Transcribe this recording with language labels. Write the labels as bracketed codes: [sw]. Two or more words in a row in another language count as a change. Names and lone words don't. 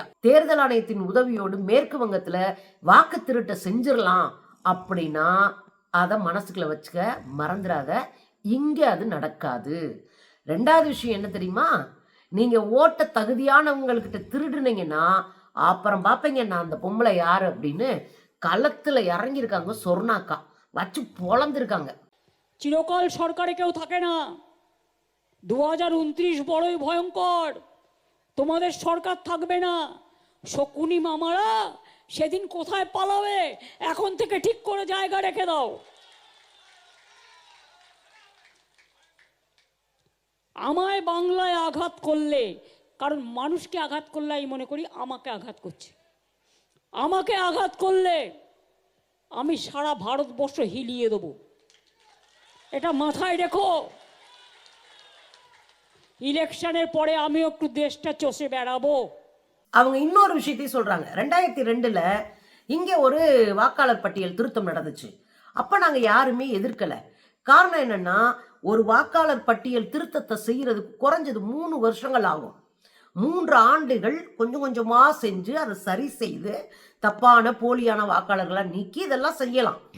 [ta] தேர்தல் ஆணையத்தின் உதவியோடு மேற்கு வங்கத்துல வாக்கு திருட்ட செஞ்சிடலாம் அப்படின்னா அதை மனசுக்குள்ள வச்சுக்க, மறந்துடாத. இங்க அது நடக்காது. 2வது விஷயம் என்ன தெரியுமா? நீங்க ஓட்ட தகுதியானவங்ககிட்ட திருடுனீங்கன்னா அப்புறம் பாப்பீங்க நான் அந்த பொம்பளை யாரு அப்படின்னு களத்துல இறங்கியிருக்காங்க. சொர்ணாக்கா வச்சு பொழந்திருக்காங்க. [bn] চিরকাল সরকারে কেউ থাকে না। 2029 বড়ই ভয়ঙ্কর, তোমাদের সরকার থাকবে না। শকুনি মামারা সেদিন কোথায় পালাবে, এখন থেকে ঠিক করে জায়গা রেখে দাও। আমায় বাংলায় আঘাত করলে, কারণ মানুষকে আঘাত করলে আমি মনে করি আমাকে আঘাত করছে। আমাকে আঘাত করলে আমি সারা ভারতবর্ষ হিলিয়ে দেবো, এটা মাথায় রেখো। ইলেকশনের পরে আমি একটু দেশটা চষে বেড়াবো। [ta] அவங்க இன்னொரு விஷயத்தையும் சொல்றாங்க. 2002ல இங்க ஒரு வாக்காளர் பட்டியல் திருத்தம் நடந்துச்சு. அப்ப நாங்க யாருமே எதிர்க்கல. காரணம் என்னன்னா, ஒரு வாக்காளர் பட்டியல் திருத்தத்தை செய்யறதுக்கு குறைஞ்சது 3 வருஷங்கள் ஆகும். 3 ஆண்டுகள் கொஞ்சம் கொஞ்சமா செஞ்சு அதை சரி செய்து தப்பான போலியான வாக்காளர்களை நீக்கி இதெல்லாம் செய்யலாம்.